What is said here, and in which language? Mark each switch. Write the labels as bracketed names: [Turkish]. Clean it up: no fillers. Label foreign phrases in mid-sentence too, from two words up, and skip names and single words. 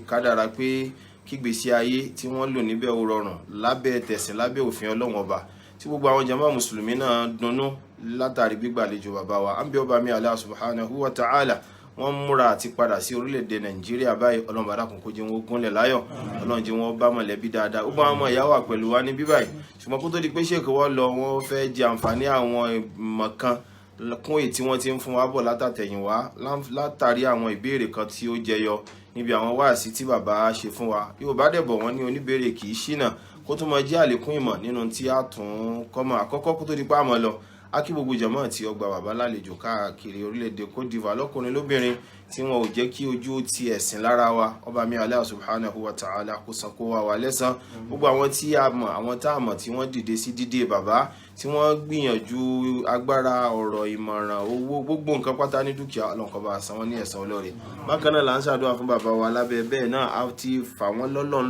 [Yoruba] kádàrá pé kígbésí ayé tí wọ́n lò níbẹ̀ ó rọrùn lábẹ́ tẹ̀sìn lábẹ́ òfin Ọlọ́run ọba tí gbogbo àwọn jàmáà mùsùlùmí náà dunnú látàrí gbígbàlejò bàbá wa àǹbí ọba mi Allah [Arabic] سبحانه وتعالى [Yoruba] wọ́n múra àti padà sí orílẹ̀-èdè Nàìjíríà báyìí Ọlọ́run bá dákun kó jẹ́ wọn gúnlẹ̀ láyọ̀ Ọlọ́run jẹ́ wọn bá mọ̀lẹ́bí dáadáa ó bá wọn mọ̀ ìyá wà pẹ̀lú wa ní bíbáyìí ṣùgbọ́n kó tó di pé Sheikh wọ́n lọ wọ́n fẹ́ jẹ àǹfààní àwọn ìmọ̀ kan kún èyí tí wọ́n ti ń fún wa bọ̀ látàtẹ̀yìnwá látàrí àwọn ìbéèrè kan tí ó jẹyọ níbi àwọn wáàsí tí bàbá ṣe fún wa Yorùbá dẹ̀ bọ̀ wọ́n ní oníbèrè kì í ṣìnà kó tó mọ jẹ́ àlékún ìmọ̀ nínú tí a tún kọ́mọ àkọ́kọ́ kó tó di pa àmọ́ lọ akí gbogbo jàmáà tí ó gba bàbá lálejò káàkiri orílẹ̀-èdè Côte d'Ivoire lọ́kùnrin lóbìnrin tí wọn ò jẹ́ kí ojú ti ẹ̀sìn lára wa ọba mi [Arabic] الله سبحانه وتعالى [Yoruba] kó san kó wà lẹ́san gbogbo àwọn tí a mọ̀ àwọn tá a mọ̀ tí wọ́n dìde sí dídé bàbá tí wọ́n gbìyànjú agbára ọ̀rọ̀ ìmọ̀ràn owó gbogbo nǹkan pátá ní dúkìá ọlọ́nkọ́ bá san wọ́n ní ẹ̀san olóore bákan náà là ń ṣàdúrà fún bàbá wa lábẹ́ bẹ́ẹ̀ náà a ti fà wọ́n lọ́lọ́run